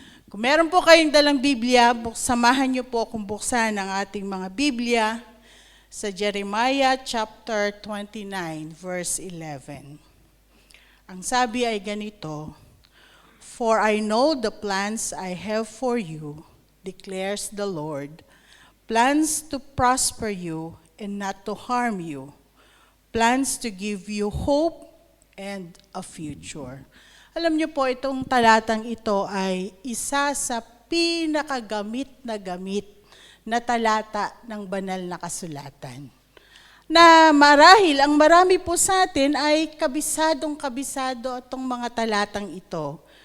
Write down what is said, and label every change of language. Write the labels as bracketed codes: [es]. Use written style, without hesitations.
[tl] Kung meron po kayong dalang Biblia, samahan niyo po akong buksan ang ating mga Biblia sa Jeremiah chapter 29, verse 11. Ang sabi ay ganito, [en] "For I know the plans I have for you, declares the Lord, plans to prosper you and not to harm you, plans to give you hope and a future." [tl] Alam niyo po, itong talatang ito ay isa sa pinakagamit na talata ng banal na kasulatan. Na marahil, ang marami po sa atin ay kabisado itong mga talatang ito.